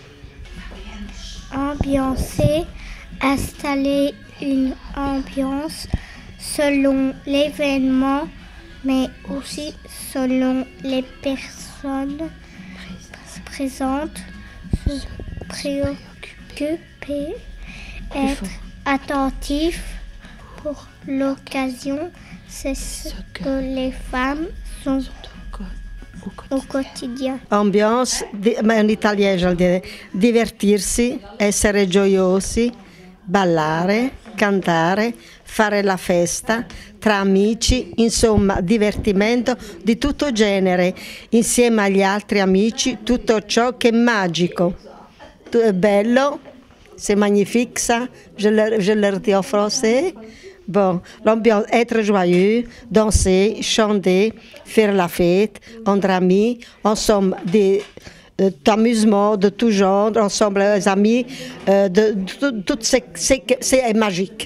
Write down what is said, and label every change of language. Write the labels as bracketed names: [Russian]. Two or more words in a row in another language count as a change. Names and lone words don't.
[French] Ambiancer, installer une ambiance selon l'événement, mais aussi selon les personnes présentes, se préoccuper, être attentif pour l'occasion, c'est ce que les femmes sont au quotidien. Ambiance, [Italian] ma in italiano vuol dire divertirsi, essere gioiosi, ballare, cantare, fare la festa, tra amici, insomma divertimento di tutto genere, insieme agli altri amici, tutto ciò che è magico, è bello, [French] c'est magnifique ça, je le dis en français. Bon, l'ambiance, être joyeux, danser, chanter, faire la fête, entre amis, ensemble d'amusement de tout genre, ensemble les amis, tout c'est magique.